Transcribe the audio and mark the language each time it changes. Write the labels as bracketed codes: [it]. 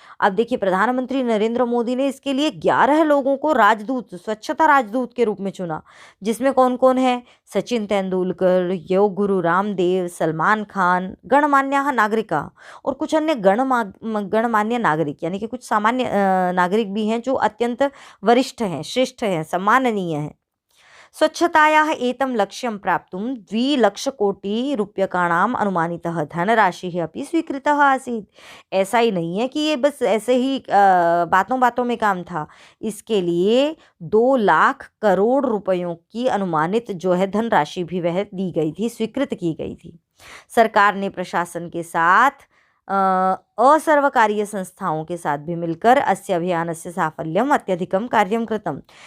[hi] अब देखिए, प्रधानमंत्री नरेंद्र मोदी ने इसके लिए 11 लोगों को स्वच्छता राजदूत के रूप में चुना, जिसमें कौन कौन है? सचिन तेंदुलकर, योग गुरु रामदेव, सलमान खान, गणमान्य नागरिका, और कुछ अन्य गणमान्य नागरिक, यानी कि कुछ सामान्य नागरिक भी हैं जो अत्यंत वरिष्ठ हैं, श्रेष्ठ हैं, सम्माननीय हैं। [sa] स्वच्छतायाः एतं लक्ष्यं प्राप्तुं 2,00,000,000 अनुमानितः धनराशिः अपि स्वीकृतः आसीत्। [hi] ऐसा ही नहीं है कि ये बस ऐसे ही बातों बातों में काम था। इसके लिए 2 लाख करोड़ रुपयों की अनुमानित जो है धनराशि भी वह दी गई थी, स्वीकृत की गई थी। सरकार ने प्रशासन के साथ असर्वकारीय संस्थाओं के साथ भी मिलकर [sa] अस्य अभियानस्य साफल्यम अत्यधिकम कार्यं कृतम।